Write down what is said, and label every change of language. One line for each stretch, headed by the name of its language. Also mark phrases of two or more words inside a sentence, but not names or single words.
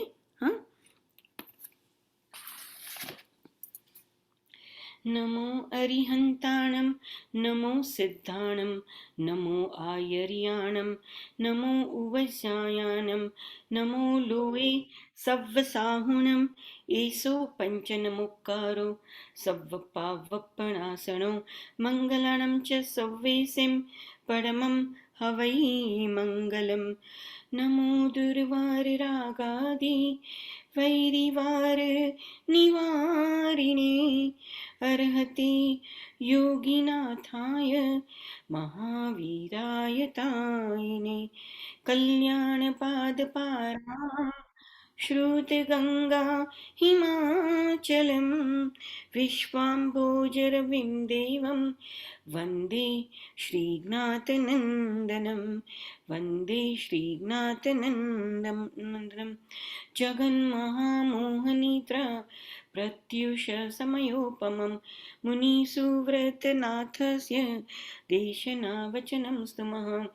Prakrit languages: हा, नमो अरिहंताणम, नमो सिद्धाणम, नमो आयर्याणम, नमो उवजायानम, नमो लोए सव्वसाहुणम, एसो पंचनमुक्कारो सव्वपावपणासणो मंगलाणम च सव्वेसिम परमम हवै मंगलम.
Sanskrit: नमो दुर्वार रागादि वैरिवार निवारिणे अर्हति योगिनाथाय महावीराय तायिने कल्याणपादपारां श्रुतगंगा हिमाचलं विश्वाम्भोजरविं देवं वन्दे श्रीज्ञातनन्दनं वन्दे श्रीज्ञातनन्दनं जगन्महामोहनिद्रा प्रत्युष समयोपमं मुनिसुव्रतनाथस्य देशनावचनं स्तुमः.